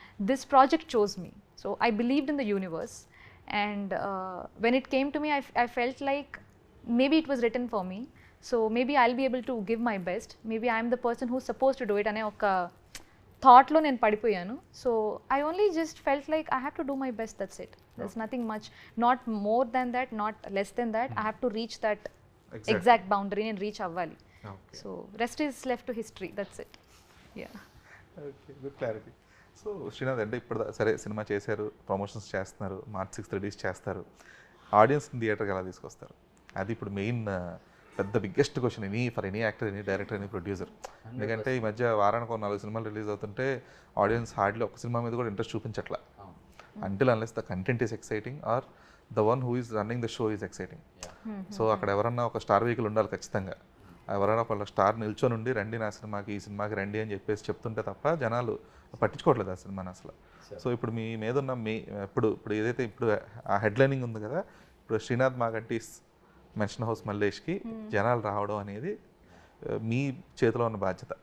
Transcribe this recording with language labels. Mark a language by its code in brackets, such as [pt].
[en] this project chose me, so I believed in the universe, and when it came to me I felt like maybe it was written for me, so maybe I will be able to give my best, maybe I'm the person who suppose to do it [te] అనే ఒక థాట్లో నేను పడిపోయాను. [en] So I only just felt like I have to do my best, that's it. There's nothing much, not more than that, not less than that. I have to reach that exact boundary and reach [te] avvali. [en] Okay. So rest is left to history, that's it. Yeah. Okay, good clarity. [te] So Srinath, అంటే ఇప్పుడు సరే cinema చేశారు, promotions చేస్తున్నారు, March 6th release చేస్తారు, ఆడియన్స్ని థియేటర్కి ఎలా తీసుకొస్తారు? అది ఇప్పుడు మెయిన్ పెద్ద biggest question [en] For any actor, any director, any producer. [te] ఎందుకంటే ఈ మధ్య వారానికి 4 సినిమాలు రిలీజ్ అవుతుంటే ఆడియన్స్ హార్డ్లీ ఒక సినిమా మీద కూడా interest చూపించట్లా. [en] Until unless the content is exciting or the one who is running the show is exciting. [te] So అక్కడ ఎవరన్నా ఒక స్టార్ వెహికల్ ఉండాలి ఖచ్చితంగా. ఎవరైనా ఒక స్టార్ నిల్చొని ఉండి రండి నా సినిమాకి, ఈ సినిమాకి రండి అని చెప్పేసి చెప్తుంటే తప్ప జనాలు పట్టించుకోవట్లేదు ఆ సినిమాని అసలు. సో ఇప్పుడు మీ మీద ఉన్న ఇప్పుడు ఏదైతే ఇప్పుడు ఆ హెడ్లైనింగ్ ఉంది కదా, ఇప్పుడు శ్రీనాథ్ మాగంటీస్ మెన్షన్ హౌస్ మల్లేష్కి జనాలు రావడం అనేది మీ చేతిలో ఉన్న బాధ్యత.